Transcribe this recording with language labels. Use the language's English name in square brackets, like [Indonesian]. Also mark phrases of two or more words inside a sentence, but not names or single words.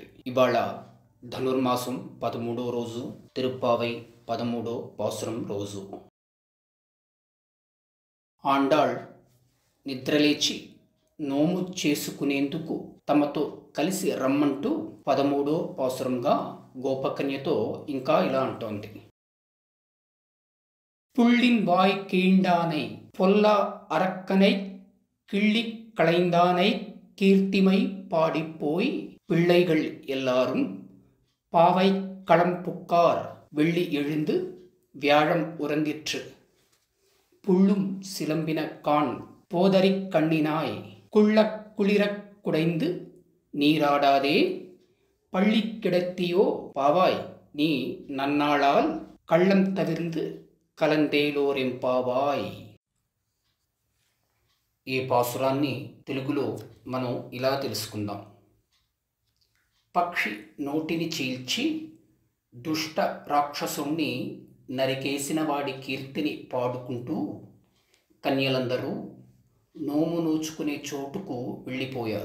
[Telugu] ఇవాళ ధనుర్మాసం 13వ రోజు, తిరుప్పావై 13వ పాసురం రోజు. ఆండాళ్ నిద్రలేచి నోము చేసుకునేందుకు తమతో కలిసి రమ్మంటూ 13వ పాసురంగా గోపకన్యతో ఇంకా ఇలా అంటోంది. [Tamil] புள்ளின் வாய் கீண்டானை பொல்லா அரக்கனை கிள்ளி களைந்தானை கீர்த்திமை பாடிப்போய் பிள்ளைகள் எல்லாரும் பாவை களம் புக்கார் வெள்ளி எழுந்து வியாழம் உறந்திற்று புள்ளும் சிலம்பின கான் போதரிக் கண்ணினாய் குள்ளக் குளிரக் குடைந்து நீராடாதே பள்ளி கிடத்தியோ பாவாய் நீ நன்னாளால் கள்ளம் தவிர்ந்து కలందేలోరెంపావాయ్. [Telugu] ఈ పాసురాన్ని తెలుగులో మనం ఇలా తెలుసుకుందాం. పక్షి నోటిని చీల్చి దుష్ట రాక్షసుణ్ణి నరికేసిన వాడి కీర్తిని పాడుకుంటూ కన్యలందరూ నోము నోచుకునే చోటుకు వెళ్ళిపోయారు.